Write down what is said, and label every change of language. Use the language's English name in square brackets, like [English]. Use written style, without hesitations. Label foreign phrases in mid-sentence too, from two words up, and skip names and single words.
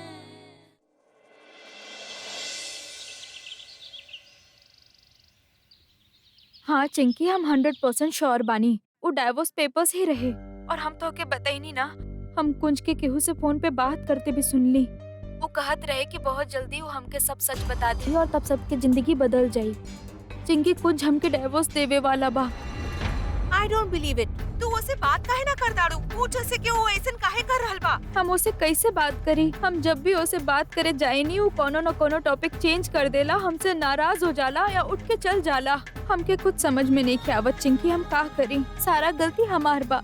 [Bhojpuri] हाँ चिंकी, हम 100% श्योर बानी वो [English] divorce papers [Bhojpuri] ही रहे। और हम तो के बताई नहीं ना, हम कुंज के केहू से फोन पे बात करते भी सुन ली। वो कहत रहे कि बहुत जल्दी वो हमके सब सच बता दी और तब सबके जिंदगी बदल जाई। चिंकी, कुंज हमके डाइवोर्स देवे वाला बा। [English] I don't believe it. [Bhojpuri] तू उसे बात काहे ना कर दाड़ू? पूछ उसे कि वो ऐसन काहे कर रहल बा? हम उसे कैसे बात करी? हम जब भी उसे बात करे जाए नहीं, वो कोनो न कोनो टॉपिक चेंज कर देला, हमसे नाराज हो जाला या उठ के चल जाला। हमके कुछ समझ में नहीं आवत चिंकी, हम का करी? सारा गलती हमार बा।